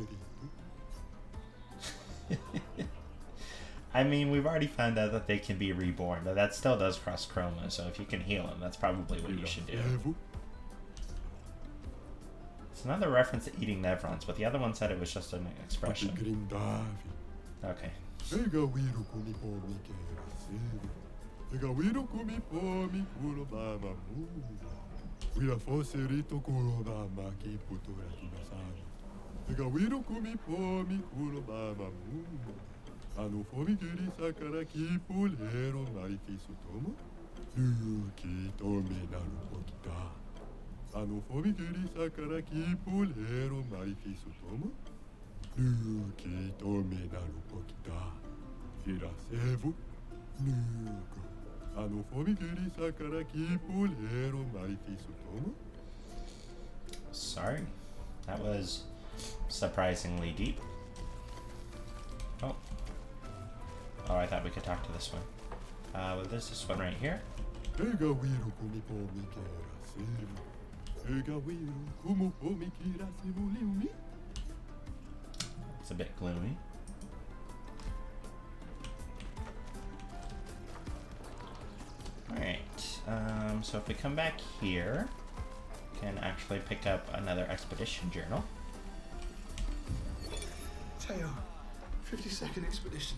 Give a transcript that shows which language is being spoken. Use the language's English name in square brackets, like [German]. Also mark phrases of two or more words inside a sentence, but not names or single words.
[English] I mean, we've already found out that they can be reborn, but that still does cross chroma, so if you can heal them, that's probably what you should do. It's another reference to eating Nevrons, but the other one said it was just an expression. Grindavi. Okay. Ega wiru kumi pomi kera sere. Ega wiru kumi pomi kuro mama mu. Wira foserito kuro mama ki putura kinasari. Ega wiru kumi pomi kuro mama mu. Ano fomi kiri sakara ki pulero marifisu tomo. Yuki tome naru pokita. Ano fomi kiri sakara ki pulero marifisu tomo. Yuki tome naru pokita. Firasevu nuko. Ano fomi kiri sakara ki pulero marifisu tomo. Sorry. That was surprisingly deep. Oh. Oh, I thought we could talk to this one. Well, there's this one right here. Ega wiru kumi pomi kera sevu. Ega wiru kumu pomi kira sevu liumi. It's a bit gloomy. Alright, so if we come back here, we can actually pick up another expedition journal. Teo, 52nd expedition.